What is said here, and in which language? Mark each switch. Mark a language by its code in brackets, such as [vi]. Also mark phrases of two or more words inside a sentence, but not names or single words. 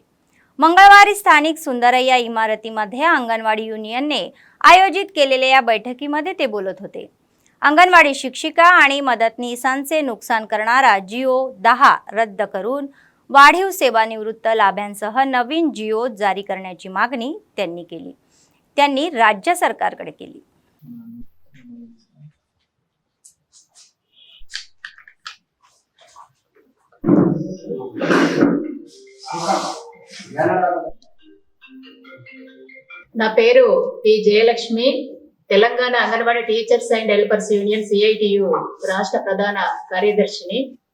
[mr] मंगळवारी स्थानिक सुंदरय्या इमारतीमध्ये अंगणवाडी युनियनने आयोजित केलेल्या या बैठकीमध्ये ते बोलत होते। अंगणवाडी शिक्षिका आणि मदतनीसांचे नुकसान करणारा जिओ 10 रद्द करून वाढीव सेवानिवृत्त लाभांसह नवीन जिओ जारी करण्याची मागणी त्यांनी केली। त्यांनी राज्य सरकारकडे केली। [te] నా పేరు పి జయలక్ష్మి, తెలంగాణ అంగన్వాడీ టీచర్స్ అండ్ హెల్పర్స్ యూనియన్ CITU రాష్ట్ర ప్రధాన కార్యదర్శిని।